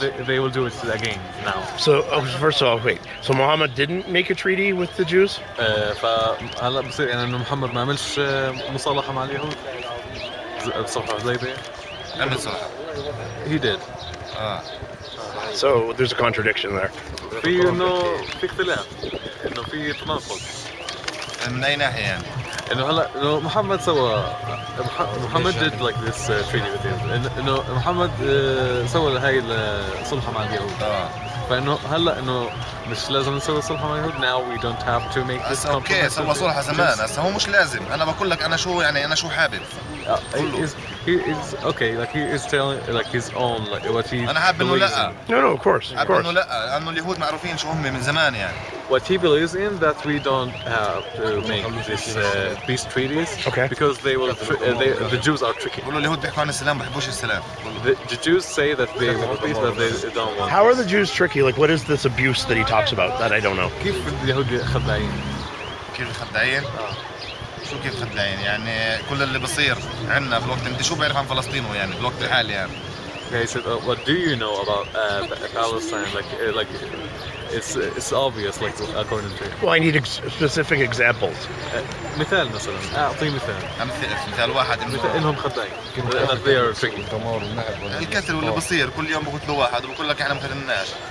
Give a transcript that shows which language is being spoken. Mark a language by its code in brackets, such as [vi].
[en] that they will do it again now. So first of all, wait. So Muhammad didn't make a treaty with the Jews? [ar] فهلا بصير يعني انه محمد ما عملش مصالحة مع اليهود بصلح الحديبية. عمل صلح. [en] He did. So there's a contradiction there. [ar] في انه في اختلاف انه في تناقض. من اي ناحية يعني؟ انه هلا انه محمد محمد [en] did like this treaty with him [ar] انه محمد سوى هاي الصلحة مع اليهود. فانه هلا انه مش لازم نسوي صلحة مع اليهود. [en] Now we don't have to make this compromise. [ar] اوكي سوى صلحة زمان، هسه هو مش لازم. انا بقول لك انا شو يعني انا شو حابب. [en] He is okay, like he is telling like his own like what he [ar] أنا حابب إنه لا. [en] No, of course, of course. [ar] إنه لا، لأنه اليهود معروفين شو هم من زمان يعني. [en] What he believes in that we don't have to make these treaties. Okay. Because they will the Jews are tricky. [ar] بقولوا اليهود بيحكوا عن السلام بحبوش السلام. [en] The Jews say that they want peace but they don't want. How are the Jews tricky? Like, what is this abuse that he talks about that I don't know? [ar] كيف اليهود خداعين؟ كيف خداعين؟ شو كيف خداعين؟ يعني كل اللي بصير عندنا في الوقت، انت شو بعرف عن فلسطين يعني في الوقت الحالي يعني؟ [en] Okay, so what do you know about Palestine? Like it's obvious like according to. Well, I need specific examples. [ar] مثال مثلا أعطي مثال. مثال واحد إنهم خداعين. [en] That they are tricky. [ar] القتل واللي بصير كل يوم بقتلوا واحد وبقول لك احنا ما قتلناش.